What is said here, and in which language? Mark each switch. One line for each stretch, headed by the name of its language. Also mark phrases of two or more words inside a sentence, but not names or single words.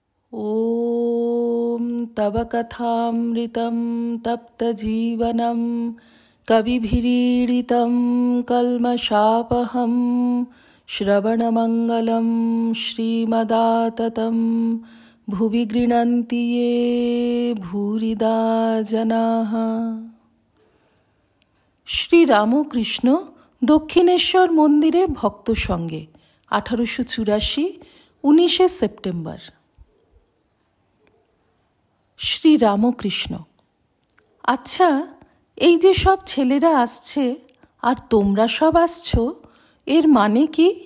Sanskrit: ॐ तव कथामृतं तप्तजीवनं कविभिरीडितं कल्मषापहं श्रवणमङ्गलं श्रीमदाततं भुवि गृह्णन्ति ये भूरिदा जनाः।
Bangla: শ্রীরামকৃষ্ণ দক্ষিণেশ্বর মন্দিরে ভক্ত সঙ্গে 1884 19শে সেপ্টেম্বর। শ্রীরামকৃষ্ণ: আচ্ছা, এই যে সব ছেলেরা আসছে আর তোমরা সব আসছো, এর মানে কি?